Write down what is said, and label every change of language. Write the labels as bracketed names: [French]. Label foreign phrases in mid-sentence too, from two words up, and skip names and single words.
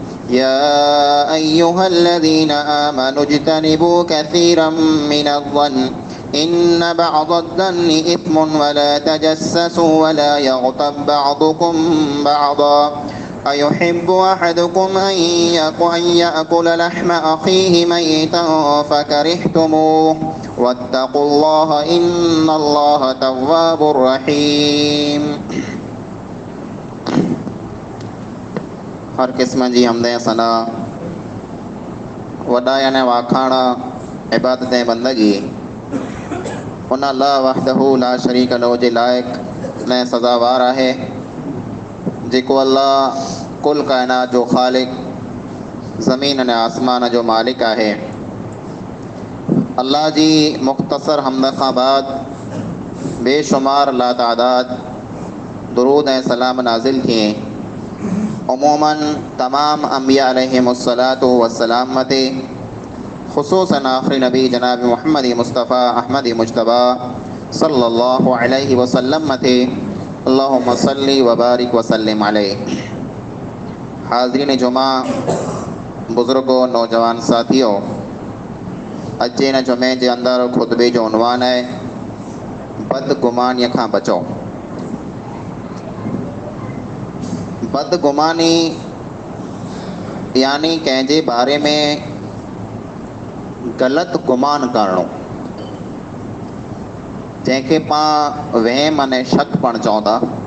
[Arabic] يا أيها الذين آمنوا اجتنبوا كثيرا من الظن إن بعض الظن إثم ولا تجسسوا ولا يغتب بعضكم بعضا أيحب أحدكم أن يأكل لحم أخيه ميتا فكرهتموه واتقوا الله إن الله تواب رحيم. [Sindhi] हर क़िस्म जी हमदें सना वॾाइण वाखाण इबादतें बंदगी उन अल्लाह [Arabic] وحده لا شريك له [Sindhi] जे लाइक़ ने सज़ावार आहे जेको अल्लाह कुल काइनात जो ख़ालिक ज़मीन ने आसमान जो मालिक आहे। अल्लाह जी मुख़्तसर हमद खां बाद बेशुमार लातादाद दुरूद ऐं सलाम नाज़िल थिए उमूमन तमाम अंबिया [Arabic] عليهم الصلاة والسلام [Sindhi] मते, ख़ुसूसन आख़िरी नबी जनाब मुहम्मद मुस्तफ़ा अहमद मुज्तबा [Arabic] صلى الله عليه وسلم [Sindhi] मते [Arabic] اللهم صل و بارك و سلم عليه. [Sindhi] हाज़रीन जुमा, बुज़ुर्गो, नौजवान साथियों, अॼु जे हिन जुमे जे अंदरि खुतबे जो उनवान आहे बदगुमानीअ खां बचो। बदगुमानी यानी कंहिंजे बारे में ग़लति गुमान करणो, जंहिंखे पाण वहम अने शक पण चऊं था।